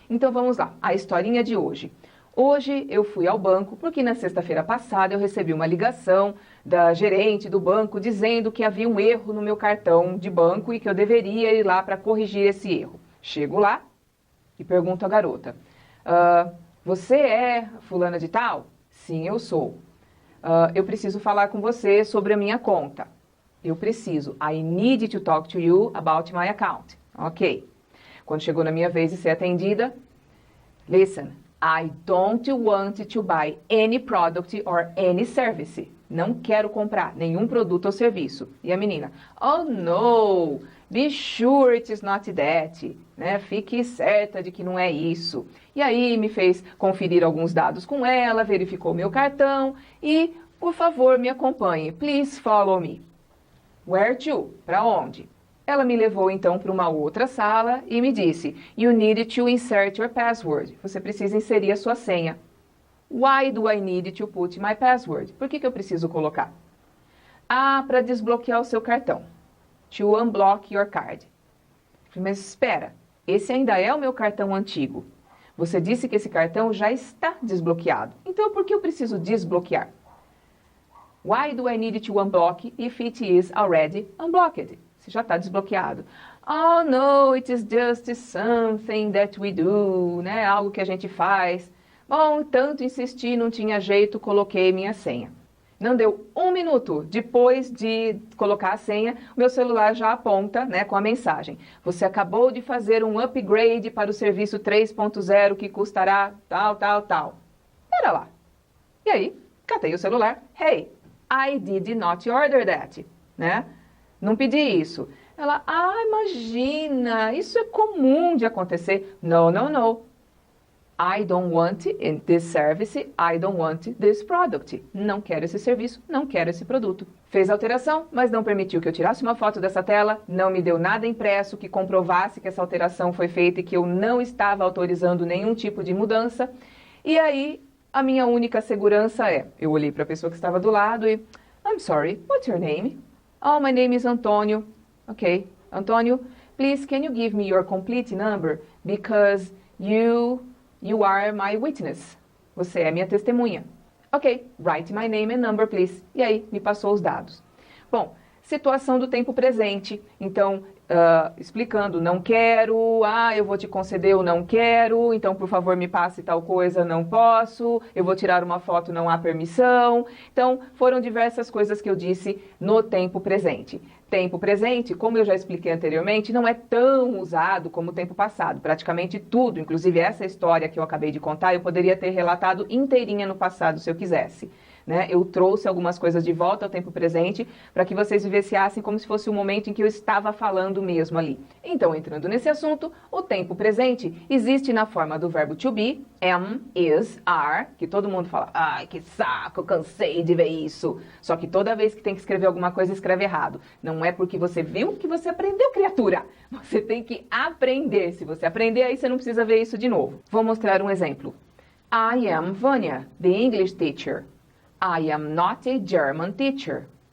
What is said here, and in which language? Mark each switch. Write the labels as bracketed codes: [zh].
[pt] Então vamos lá, a historinha de hoje. Hoje eu fui ao banco porque na sexta-feira passada eu recebi uma ligação da gerente do banco dizendo que havia um erro no meu cartão de banco e que eu deveria ir lá para corrigir esse erro. Chego lá e pergunto à garota, você é fulana de tal? Sim, eu sou. Eu preciso falar com você sobre a minha conta. Eu preciso. [en] I need to talk to you about my account. Ok. [pt] Quando chegou na minha vez de ser atendida, [en] listen, I don't want to buy any product or any service. [pt] Não quero comprar nenhum produto ou serviço. E a menina, [en] oh no, be sure it is not that. [pt] Né? Fique certa de que não é isso. E aí me fez conferir alguns dados com ela, verificou meu cartão e, por favor, me acompanhe. [en] Please follow me. Where to? [pt] Para onde? Ela me levou então para uma outra sala e me disse, [en] you need to insert your password. [pt] Você precisa inserir a sua senha. [en] Why do I need to put my password? [pt] Por que eu preciso colocar? Para desbloquear o seu cartão. [en] To unblock your card. [pt] Mas espera, esse ainda é o meu cartão antigo. Você disse que esse cartão já está desbloqueado. Então por que eu preciso desbloquear? [en] Why do I need to unblock if it is already unblocked? [pt] Se já está desbloqueado. [en] Oh, no, it is just something that we do, né? [pt] Algo que a gente faz. Bom, tanto insisti, não tinha jeito, coloquei minha senha. Não deu 1 minuto depois de colocar a senha, o meu celular já aponta, né, com a mensagem. Você acabou de fazer um upgrade para o serviço 3.0 que custará tal, tal, tal. Pera lá. E aí, catei o celular. [en] Hey, I did not order that, né? [pt] Não pedi isso. Ela, imagina, isso é comum de acontecer. [en] No, no, no. I don't want this service, I don't want this product. [pt] Não quero esse serviço, não quero esse produto. Fez a alteração, mas não permitiu que eu tirasse uma foto dessa tela, não me deu nada impresso que comprovasse que essa alteração foi feita e que eu não estava autorizando nenhum tipo de mudança. E aí, a minha única segurança eu olhei para a pessoa que estava do lado e, [en] I'm sorry, what's your name? Oh, my name is Antonio. Okay, Antonio, please can you give me your complete number because you are my witness. [pt] Você é minha testemunha. [en] Ok, write my name and number, please. [pt] E aí, me passou os dados. Bom, situação do tempo presente. Então, explicando, não quero, eu vou te conceder, eu não quero, então por favor me passe tal coisa, não posso, eu vou tirar uma foto, não há permissão. Então foram diversas coisas que eu disse no tempo presente. Tempo presente, como eu já expliquei anteriormente, não é tão usado como o tempo passado. Praticamente tudo, inclusive essa história que eu acabei de contar, eu poderia ter relatado inteirinha no passado se eu quisesse. Né? Eu trouxe algumas coisas de volta ao tempo presente para que vocês vivenciassem como se fosse o momento em que eu estava falando mesmo ali. Então, entrando nesse assunto, o tempo presente existe na forma do verbo to be, am, is, are, que todo mundo fala, ai, que saco, cansei de ver isso. Só que toda vez que tem que escrever alguma coisa, escreve errado. Não é porque você viu que você aprendeu, criatura. Você tem que aprender. Se você aprender, aí você não precisa ver isso de novo. Vou mostrar um exemplo. [en] I am Vânia, the English teacher. I am not a German teacher.